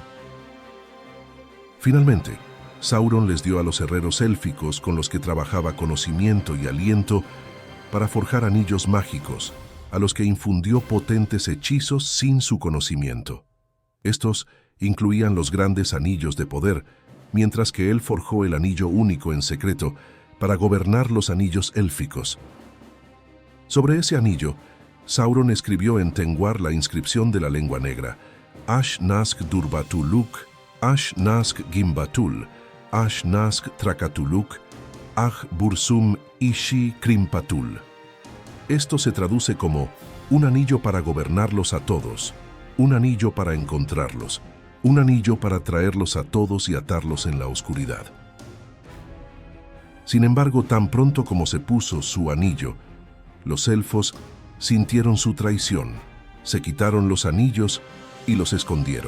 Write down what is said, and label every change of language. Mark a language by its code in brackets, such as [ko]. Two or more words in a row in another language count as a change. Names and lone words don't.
[es] Finalmente, Sauron les dio a los herreros élficos con los que trabajaba conocimiento y aliento para forjar anillos mágicos, a los que infundió potentes hechizos sin su conocimiento. Estos incluían los grandes anillos de poder, mientras que él forjó el anillo único en secreto para gobernar los anillos élficos. Sobre ese anillo, Sauron escribió en Tengwar la inscripción de la lengua negra: Ash-Nask-Durbatuluk, Ash-Nask-Gimbatul, Ash-Nask-Trakatuluk, Aj-Bursum Ishi-Krimpatul. Esto se traduce como un anillo para gobernarlos a todos, un anillo para encontrarlos, un anillo para traerlos a todos y atarlos en la oscuridad. Sin embargo, tan pronto como se puso su anillo, los elfos sintieron su traición, se quitaron los anillos y los escondieron.